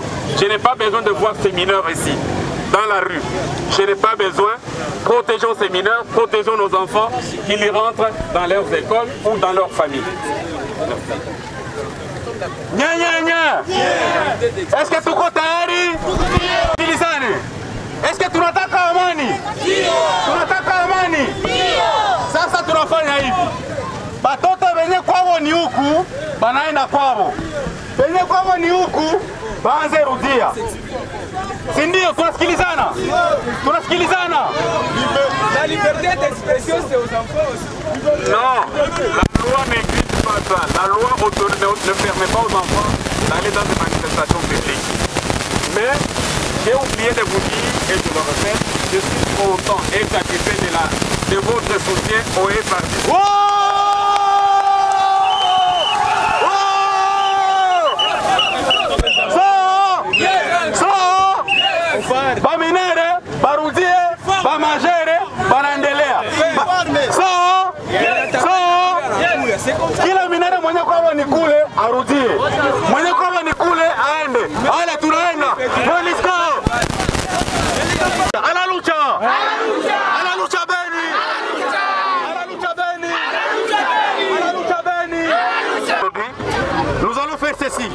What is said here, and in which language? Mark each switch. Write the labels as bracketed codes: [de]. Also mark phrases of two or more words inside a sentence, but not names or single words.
[fr] Je n'ai pas besoin de voir ces mineurs ici, dans la rue. Je n'ai pas besoin. Protégeons ces mineurs, protégeons nos enfants, qu'ils rentrent dans leurs écoles ou dans leur famille. Nya nya nya. Est-ce que [sw] tuko tayari? Sikilizane. [fr] Est-ce que [sw] tunataka amani? Tunataka amani? Sasa tunafanya hivi. Batoto wenye kwao ni huku, banaenda kwao. Wenye kwao ni huku, baanze rudia. Si ndio? Tunasikilizana? Tunasikilizana? [fr] La liberté d'expression c'est aux enfants aussi. Non, la loi n'existe pas ça. La loi ne permet pas aux enfants d'aller dans des manifestations publiques. Mais j'ai oublié de vous dire, et je le répète, je suis content et satisfait de votre soutien au FARDC. [sw] Baminere, barudie, bamajere, barandelea. Kila minere mwenye kwao ni kule arudie. Mwenye kwao ni kule aende. Ala tunaenda. Monisco. Ala lucha. Ala lucha Beni. Ala lucha Beni. Ala lucha Beni. [fr] Nous allons faire ceci.